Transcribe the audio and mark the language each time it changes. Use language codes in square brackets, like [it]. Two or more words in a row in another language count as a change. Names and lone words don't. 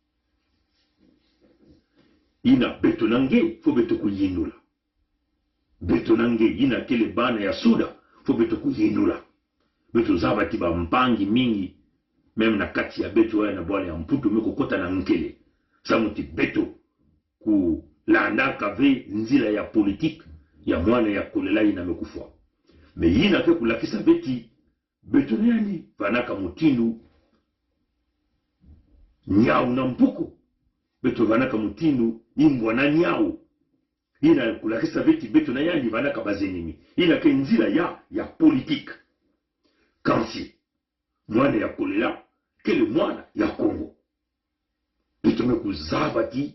[ktu] ina beto nange fo beto kuyindula beto nange ina kele bana ya suda fo beto kuyindula beto zaba tiba mpangi mingi meme na kati ya beto ya na bwana ya mputu mekokota na nkele samuti beto ku landa kave nzila ya politique ya mwana ya kolela ina mekufwa me yina ke kulakisa beti beto nani vanaka mutindu nyau na mpuku beto vanaka mutindu imbwa na nyau ina kulakisa beti beto na yandi vanaka bazenimi ina ke nzila ya politique kansi mwana ya kolela kele mwana ya Kongo beto mekuzaba ti